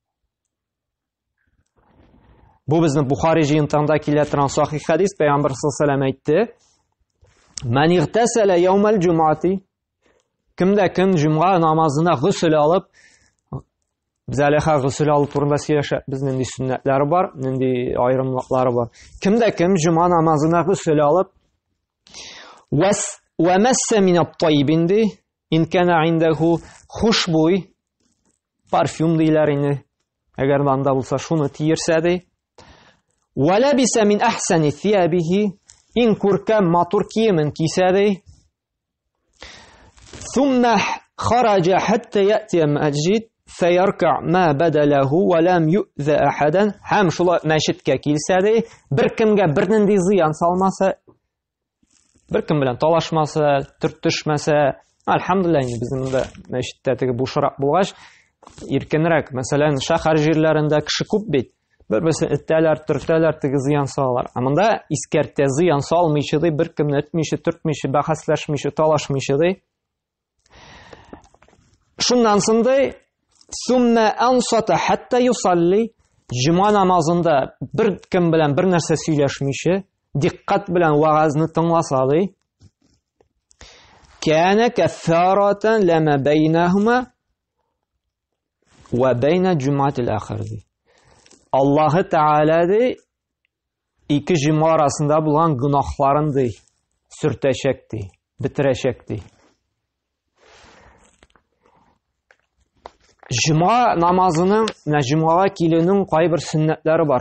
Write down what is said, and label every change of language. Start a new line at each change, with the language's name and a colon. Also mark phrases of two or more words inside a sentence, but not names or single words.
Tatar: Бу безнең Бухари җыентыгында килә торган сахих хадис, Пәйгамбер
Arabic: صلى الله عليه وسلم
Tatar: әйтте:
Arabic: "من اغتسل يوم الجمعة",
Tatar: кемдә кем җумга намазына гусл алып, без әле гусл алу турында сөйләшәбез, безнең нинди сөннәтләре бар, нинди аерымлыклары бар. Кемдә кем җума намазына гусл алып,
Arabic: ومس من الطيب
Tatar: ди,
Arabic: إن كان عنده
Tatar: хушбуй, парфюм диләр инде, әгәр анда булса шуны тиерсә ди,
Arabic: ولبس من أحسن ثيابه,
Tatar: ин күркәм матур киемен кисә ди,
Arabic: ثم خرج حتى يأتي المسجد فيركع ما بدا له ولم يؤذ أحدا,
Tatar: һәм шулай мәчеткә килсә ди, бер кемгә бернинди зыян салмаса, бер кем белән талашмаса, төртешмәсә, альхамдулилlah, безнең дә мәчеттә теге бушрак булгач, иркенрәк, мәсәлән, шәһәр җирләрендә кеше күп бит, бер-берсен эттәләр, төртәләр, теге зыян салалар. Монда искәртә, зыян салмыйчы ди, бер кемне этмичә, төртмичә, бәхәсләшмичә, талашмыйча ди. Шуннан соң ди,
Arabic: ثم أنصت حتى يصلي,
Tatar: җума намазында бер кем белән бер нәрсә сөйләшмичә, диккать белән вагазны тыңласа ди,
Arabic: كان كفارة لما بينه وبين الجمعة الأخرى ди.
Tatar: Аллаһы Тәгалә ди, ике җума арасында булган гөнаһларын ди, сүртәчәк ди, битерәчәк ди. Җума намазының, җумгага килүнең кайбер сөннәтләре бар.